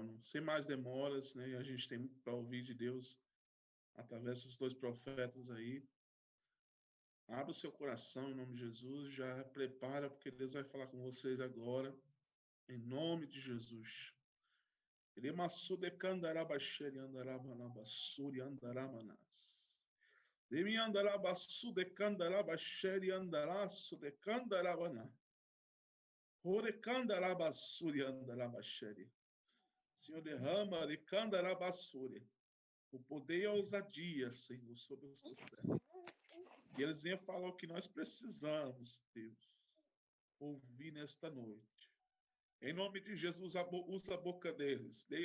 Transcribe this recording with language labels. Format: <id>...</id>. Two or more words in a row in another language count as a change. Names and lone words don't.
<pt>Sem mais demoras, né? A gente tem muito para ouvir de Deus através dos dois profetas aí. Abra o seu coração em nome de Jesus, já prepara, porque Deus vai falar com vocês agora, em nome de Jesus. Ele massude candarabacheri andarabanabasuri andaramanas. Demi andarabassude candarabacheri andarasude candarabana. Ore candarabasuri andarabacheri. Senhor, derrama de candarabasuri o poder e a ousadia, Senhor, sobre os teus pés. E eles venham falar o que nós precisamos, Deus, ouvir nesta noite. Em nome de Jesus, usa a boca deles.</pt>